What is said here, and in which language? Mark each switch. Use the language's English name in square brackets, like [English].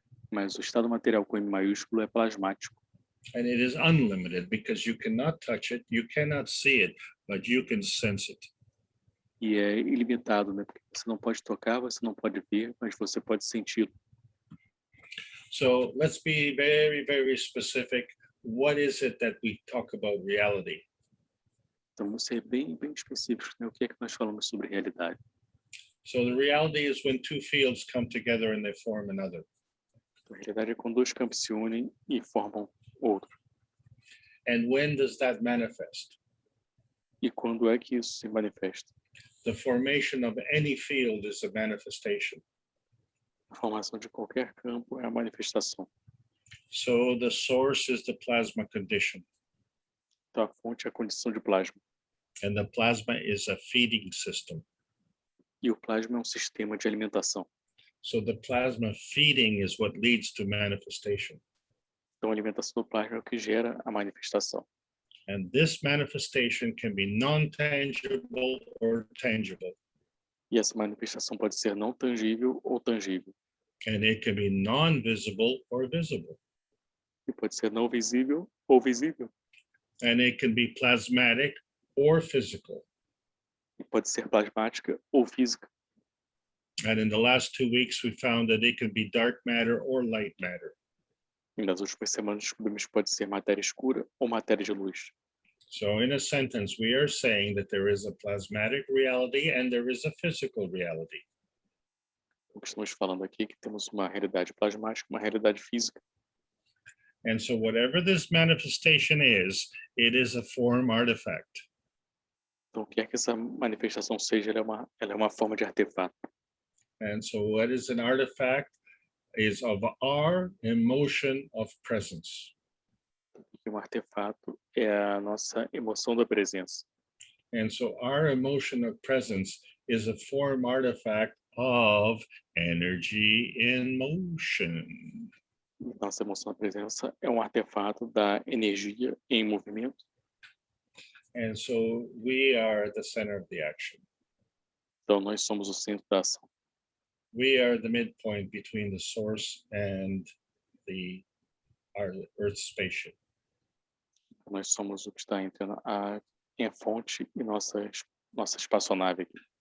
[Portuguese] Mas o estado material com M maiúsculo é plasmático. [English] and it is unlimited because you cannot touch it, you cannot see it, but you can sense it. [Portuguese] E é ilimitado, né? Porque você não pode tocar, você não pode ver, mas você pode sentir. [English] So let's be very, very specific. What is it that we talk about reality? [Portuguese] Então, vamos ser bem específicos, né? O que é que nós falamos sobre realidade? [English] So the reality is when two fields come together and they form another. [Portuguese] Então, a realidade é quando dois campos se unem e formam outro. [English] And when does that manifest? [Portuguese] E quando é que isso se manifesta? [English] The formation of any field is a manifestation. [Portuguese] A formação de qualquer campo é a manifestação. [English] So the source is the plasma condition, [Portuguese] Então, a fonte é a condição de plasma. [English] and the plasma is a feeding system. [Portuguese] E o plasma é um sistema de alimentação. [English] So the plasma feeding is what leads to manifestation. [Portuguese] Então, a alimentação do plasma é o que gera a manifestação. [English] And this manifestation can be non-tangible or tangible. [Portuguese] E essa manifestação pode ser não tangível ou tangível. [English] And it can be non-visible or visible. [Portuguese] E pode ser não visível ou visível. [English] And it can be plasmatic or physical. [Portuguese] E pode ser plasmática ou física. [English] And in the last 2 weeks, we found that it can be dark matter or light matter. [Portuguese] E nas últimas semanas descobrimos que pode ser matéria escura ou matéria de luz. [English] So in a sentence, we are saying that there is a plasmatic reality and there is a physical reality. [Portuguese] O que estamos falando aqui é que temos uma realidade plasmática, uma realidade física. [English] And so whatever this manifestation is, it is a form artifact. [Portuguese] Então, o que é que essa manifestação seja, ela é uma forma de artefato. [English] And so what is an artifact is of our emotion of presence. [Portuguese] E um artefato é a nossa emoção da presença. [English] And so our emotion of presence is a form artifact of energy in motion. [Portuguese] Nossa emoção da presença é um artefato da energia em movimento. [English] And so we are the center of the action. [Portuguese] Então, nós somos o centro da ação. [English] We are the midpoint between the source and our Earth spaceship. [Portuguese] Nós somos o que está entre a fonte e nossa espaçonave aqui.